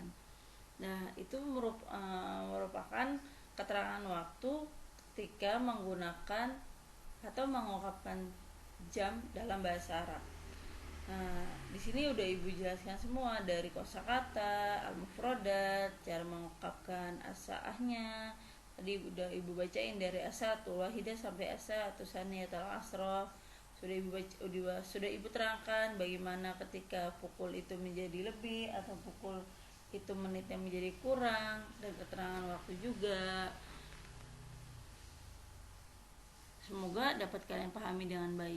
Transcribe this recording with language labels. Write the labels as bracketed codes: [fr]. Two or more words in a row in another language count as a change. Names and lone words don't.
[id] Nah, itu merupakan keterangan waktu ketika menggunakan atau mengungkapkan jam dalam bahasa Arab. Nah, di sini udah Ibu jelaskan semua dari kosakata, al-mufradat, cara mengungkapkan as-sa'ahnya. Tadi udah Ibu bacain dari [ar] الساعة الواحدة [id] sampai [ar] الساعة الثانية عشرة. [id] Sudah Ibu terangkan bagaimana ketika pukul itu menjadi lebih atau pukul itu menitnya menjadi kurang, dan keterangan waktu juga. Semoga dapat kalian pahami dengan baik.